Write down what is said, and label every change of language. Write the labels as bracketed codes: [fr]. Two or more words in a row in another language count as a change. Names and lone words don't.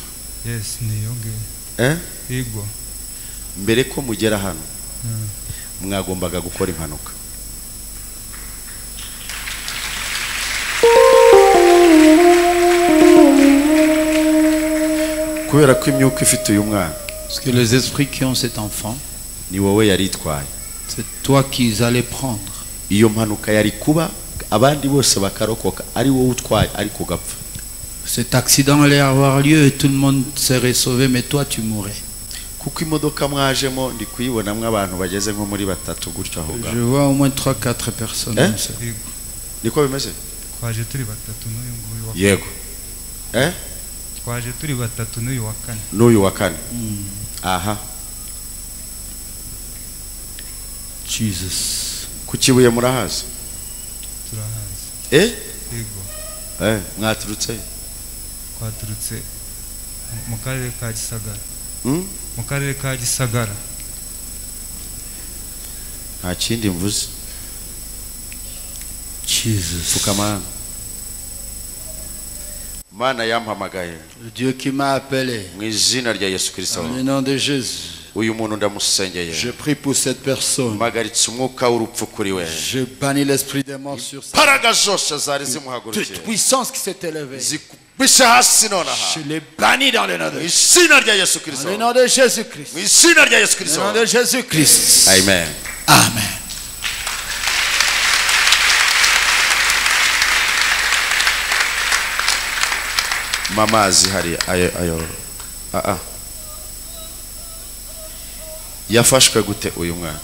[rw] Yes, niyo ngiyo. Yego. mbere ko mugera hano mwagombaga gukora impanuka. kubera ko imyuka ifite uyu mwana [fr] Parce que les esprits qui ont cet enfant, [rw] ni wowe yari itwaye. [fr] c'est toi qu'ils allaient prendre. [rw] iyo mpanuka yari kuba abandi bose bakarokoka ari wowe utwaye ariko ugapfa. [fr] Cet accident allait avoir lieu et tout le monde serait sauvé, mais toi tu mourrais. [rw] kuko imodoka mwajemo ndi kuyibonamo abantu bageze nko muri batatu gutyo aho [fr] Je vois au moins 3-4 personnes. Hein? comme ça. [rw] Yego. niko bimeze. Twaje turi batatu n'uyu nguyu wa yego Twaje turi batatu n'uyu wa kane. n'uyu wa kane. aha Jesus. ku kibuye murahazi. Turahazi. Yego. mwaturutse Twaturutse mu karere ka Gisagara. Mu karere ka Gisagara. nta kindi mvuze. Jesus. fukamana mana yampamagaye [fr] Le Dieu qui m'a appelé. [rw] mu izina rya Yesu Kristo. [fr] Dans le nom de Jésus. [rw] uyu muntu ndamusengeye. [fr] Je prie pour cette personne. [rw] mpagaritse umwuka w'urupfu kuri we. [fr] Je bannis l'esprit des morts sur sa [rw] imbaraga zose zari [fr] toute [rw] zimuhagurukiye [fr] puissance qui s'est élevée. [rw] zikubise hasi nonaha [fr] Je les bannis dans le nom de [rw] mu [fr] Jésus. [rw] izina rya Yesu [fr] Dans [rw] Kristo. [fr] le nom de Jésus-Christ. [rw] mu izina rya Yesu [fr] Dans [rw] Kristo. [fr] le nom de Jésus-Christ. [rw] amen. Amen. mamazi hari ayo yafashwe gute uyu mwana?